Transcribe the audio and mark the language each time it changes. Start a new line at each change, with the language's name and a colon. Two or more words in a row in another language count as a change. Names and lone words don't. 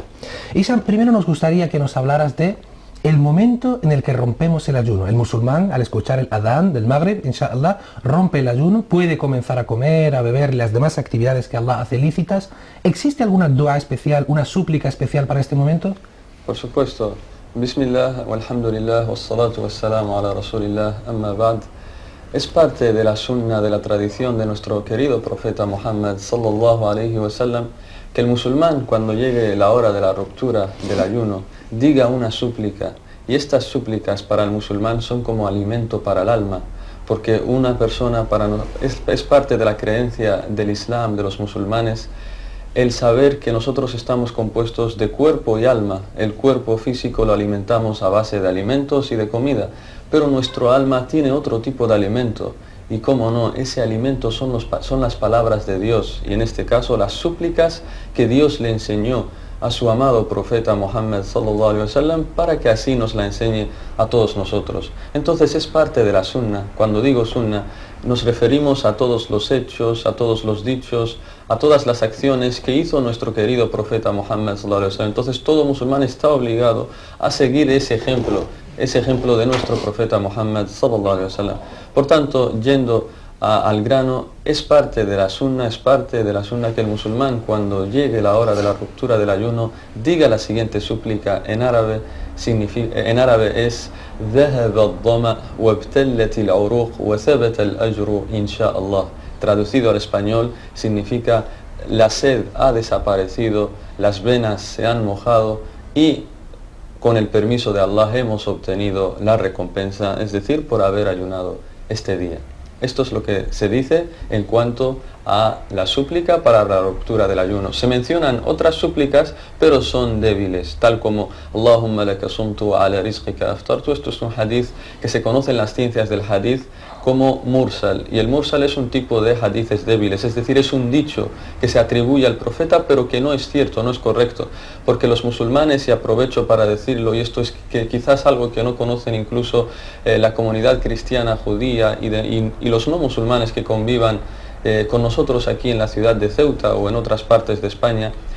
Spanish: Hisham, primero nos gustaría que nos hablaras de el momento en el que rompemos el ayuno. El musulmán, al escuchar el adán del Maghrib, inshallah, rompe el ayuno, puede comenzar a comer, a beber, las demás actividades que Allah hace lícitas. ¿Existe alguna dua especial, una súplica especial para este momento? Por supuesto.
Arabic: بسم الله والحمد لله والصلاة والسلام على رسول الله أما بعد.
Spanish: Es parte de la sunna, de la tradición de nuestro querido profeta Muhammad
Arabic: صلى الله عليه وسلم,
Spanish: que el musulmán, cuando llegue la hora de la ruptura del ayuno, diga una súplica. Y estas súplicas para el musulmán son como alimento para el alma, porque una persona es parte de la creencia del Islam, de los musulmanes, el saber que nosotros estamos compuestos de cuerpo y alma. El cuerpo físico lo alimentamos a base de alimentos y de comida, pero nuestro alma tiene otro tipo de alimento, y cómo no, ese alimento son las palabras de Dios, y en este caso las súplicas que Dios le enseñó a su amado profeta Muhammad
Arabic: صلى الله عليه وسلم,
Spanish: para que así nos la enseñe a todos nosotros. Entonces es parte de la sunna. Cuando digo sunna, nos referimos a todos los hechos, a todos los dichos, a todas las acciones que hizo nuestro querido profeta Muhammad
Arabic: صلى الله عليه وسلم.
Spanish: Entonces todo musulmán está obligado a seguir ese ejemplo de nuestro profeta Muhammad
Arabic: صلى الله عليه وسلم.
Spanish: Por tanto, yendo al grano, es parte de la sunna que el musulmán, cuando llegue la hora de la ruptura del ayuno, diga la siguiente súplica en árabe. En árabe es
Arabic: ذهب الظمأ وابتلت العروق وثبت الأجر إن شاء الله.
Spanish: Traducido al español significa: la sed ha desaparecido, las venas se han mojado y con el permiso de Allah hemos obtenido la recompensa, es decir, por haber ayunado este día. Esto es lo que se dice en cuanto a la súplica para la ruptura del ayuno. Se mencionan otras súplicas, pero son débiles, tal como
Arabic: اللهم لك صمت وعلى رزقك أفطرت.
Spanish: Esto es un hadith que se conoce en las ciencias del hadith como mursal, y el mursal es un tipo de hadiths débiles, es decir, es un dicho que se atribuye al profeta pero que no es cierto, no es correcto, porque los musulmanes, y aprovecho para decirlo, y esto es que quizás algo que no conocen incluso la comunidad cristiana, judía y los no musulmanes que convivan con nosotros aquí en la ciudad de Ceuta o en otras partes de España,